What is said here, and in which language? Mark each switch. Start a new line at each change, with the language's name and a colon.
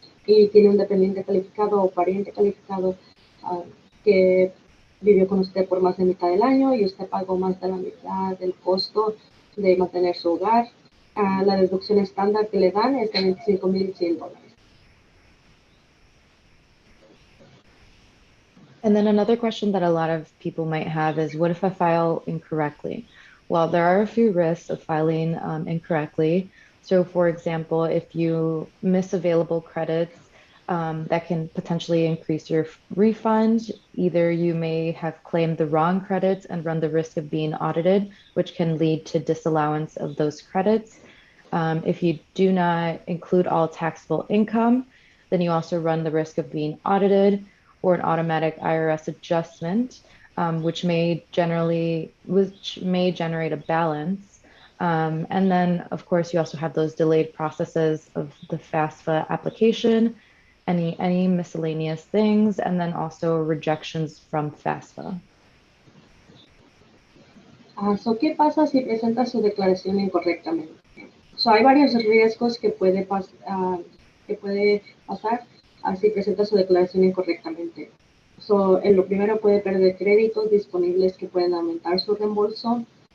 Spanish: Y tiene un dependiente calificado o pariente calificado que vivió con usted por más de mitad del año y usted pagó más de la mitad del costo de mantener su hogar. La deducción estándar que le dan es de $25,100.
English: And then another question that a lot of people might have is, what if I file incorrectly? Well, there are a few risks of filing incorrectly. So for example, if you miss available credits, that can potentially increase your refund. Either you may have claimed the wrong credits and run the risk of being audited, which can lead to disallowance of those credits. If you do not include all taxable income, then you also run the risk of being audited or an automatic IRS adjustment, which may generate a balance. And then, of course, you also have those delayed processes of the FAFSA application, any miscellaneous things, and then also rejections from FAFSA.
Spanish: ¿Qué pasa si presenta su declaración incorrectamente? Hay varios riesgos que puede pasar si presenta su declaración incorrectamente. En lo primero, puede perder créditos disponibles que pueden aumentar su reembolso.